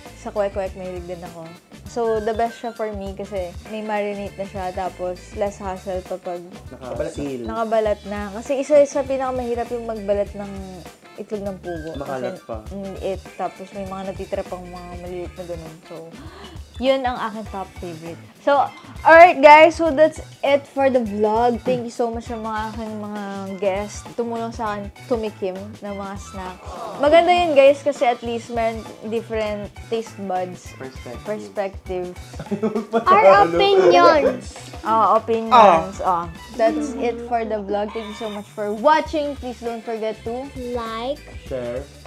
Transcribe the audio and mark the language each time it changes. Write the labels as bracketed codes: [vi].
[tl] Sa kwek-kwek, mahilig din ako. [en] So, the best [tl] siya [en] for me [tl] kasi may marinate na siya tapos [en] less hassle [tl] kapag Nakabasil. nakabalat na. Kasi isa sa pinakamahirap yung magbalat ng itlog ng pugo. Makalat Kasi, pa. tapos may mga natitira pang mga maliit na ganun. So, yun ang aking top favorite. [en] So, alright guys, so that's it for the vlog. Thank you so much [tl] sa mga aking mga guests. Tumulong sa akin tumikim ng mga snacks. Maganda yun guys kasi at least meron [en] different taste buds. Perspective. Our opinions. Opinions. That's it for the vlog. Thank you so much for watching. Please don't forget to Like. Share.